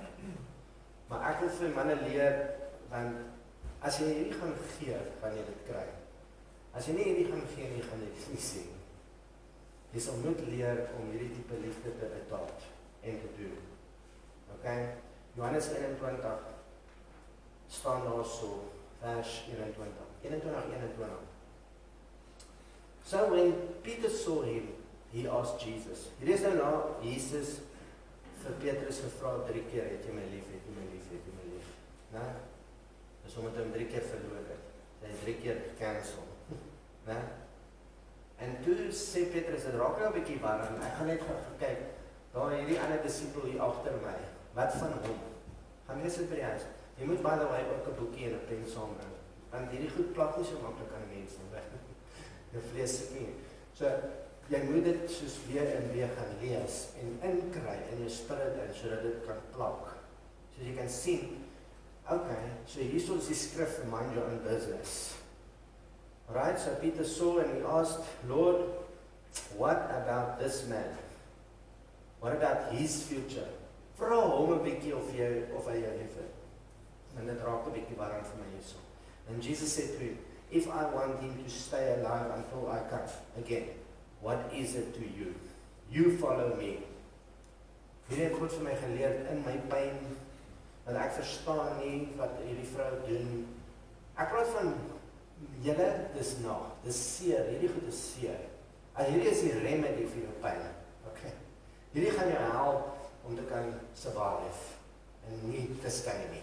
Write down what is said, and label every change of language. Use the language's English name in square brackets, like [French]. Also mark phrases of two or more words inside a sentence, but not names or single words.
[Afrikaans] Maar ek wil vir manne leer, want as jy hierdie gaan gee, gaan jy dit kry. As jy nie hierdie gaan gee nie, gaan jy dit nie sien. Jy sal moet leer om hierdie tipe liefde te adopt en te doen. Okay? Johannes 21 staan daar so, vers 21. 21. [English] So when Peter saw him, he asked Jesus. [Afrikaans] Hier is nou na Jesus vir Petrus gevra 3 keer, het jy my lief, het jy my lief, het jy my lief. Nou, dis omdat hy hom 3 keer verloor het. Hy het 3 keer gecancel. Nou, en toe sê Petrus, dit raak nou 'n bietjie warm, ek gaan net gaan kyk, daar hierdie ander disipel hier agter my, wat van hom? Gaan lees dit by die huis. Jy moet [English] by the way [Afrikaans] ook 'n boekie en 'n pen saambring, want hierdie goed plak nie so maklik aan die mense nie. Jou vlees sit nie. So, jy moet dit soos weer en weer gaan lees en inkry in jou spirit in, sodat dit kan plak. So jy kan sien, okay, so hier is die skrif, [English] mind your own business. Right, so Peter saw and he asked, Lord, what about this man? What about his future? [Afrikaans] Vra hom 'n bietjie of hy jou lief het. En dit raak 'n bietjie warm vir my hierso. [English] And Jesus said to him, if I want him to stay alive until I come again, what is it to you? You follow me. [Afrikaans] Hierdie het God vir my geleer in my pyn, dat ek verstaan nie wat hierdie vrou doen. Ek praat van julle, dis seer, hierdie goed is seer. Hierdie is die remedy vir jou pyn. Okay. Hierdie gaan jou help om te kan survive en nie te skei nie.